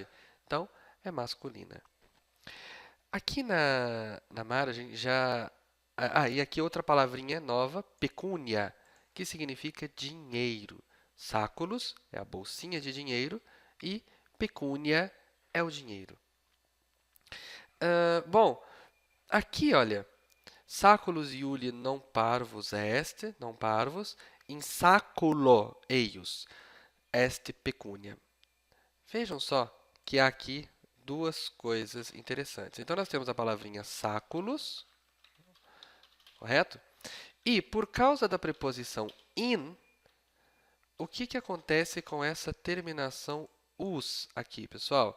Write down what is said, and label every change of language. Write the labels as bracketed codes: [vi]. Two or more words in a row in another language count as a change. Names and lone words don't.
[pt] Então, é masculina. Aqui na margem já. E aqui outra palavrinha nova, pecúnia, que significa dinheiro. Sáculos é a bolsinha de dinheiro e pecúnia é o dinheiro. Bom, aqui olha, [la] sáculos iuli non parvus est, non parvus, in saculo eius est pecúnia. [pt] Vejam só que há aqui duas coisas interessantes. Então, nós temos a palavrinha sáculos, correto? E, por causa da preposição in, o que acontece com essa terminação us aqui, pessoal?